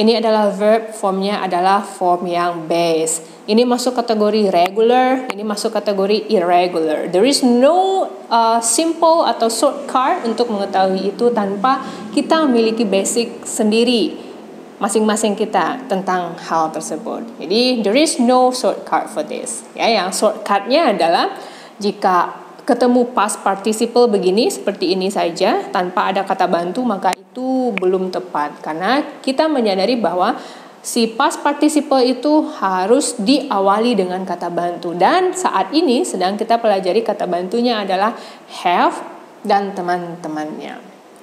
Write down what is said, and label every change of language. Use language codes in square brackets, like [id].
[id] Ini adalah verb formnya adalah form yang base. Ini masuk kategori regular, ini masuk kategori irregular. [en] There is no simple [id] atau shortcut untuk mengetahui itu tanpa kita memiliki basic sendiri masing-masing kita tentang hal tersebut. Jadi [en] there is no shortcut for this. [id] Ya, yang shortcutnya adalah jika ketemu past participle begini seperti ini saja tanpa ada kata bantu, maka itu belum tepat karena kita menyadari bahwa si past participle itu harus diawali dengan kata bantu, dan saat ini sedang kita pelajari kata bantunya adalah have dan teman-temannya.